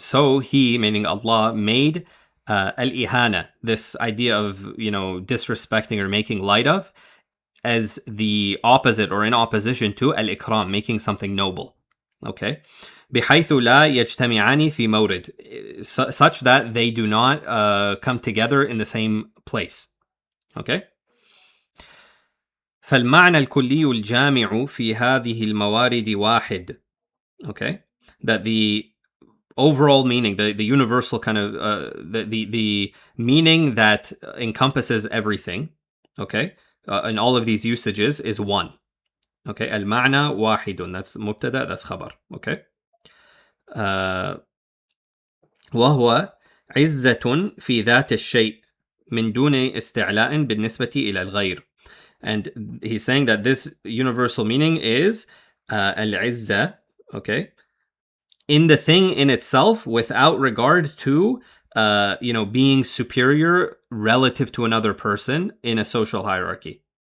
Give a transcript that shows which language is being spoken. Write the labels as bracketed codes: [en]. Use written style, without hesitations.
[en] So he, meaning Allah, made al-ihana, this idea of, disrespecting or making light of, as the opposite or in opposition to al-ikram, making something noble. Okay. [ar] بحيث لا يجتمعان في مورد, [en] such that they do not come together in the same place. Okay. [ar] فالمعنى الكلي الجامع في هذه الموارد واحد. Okay. [en] That the overall meaning, the universal kind of the meaning that encompasses everything, okay, in all of these usages is one. Okay, [ar] المعنى واحد. [en] That's مبتدأ, that's خبر. Okay. [ar] وهو عزة في ذات الشيء من دون استعلاء بالنسبة إلى الغير. [en] And he's saying that this universal meaning is al-izza, okay, in the thing in itself without regard to being superior relative to another person in a social hierarchy.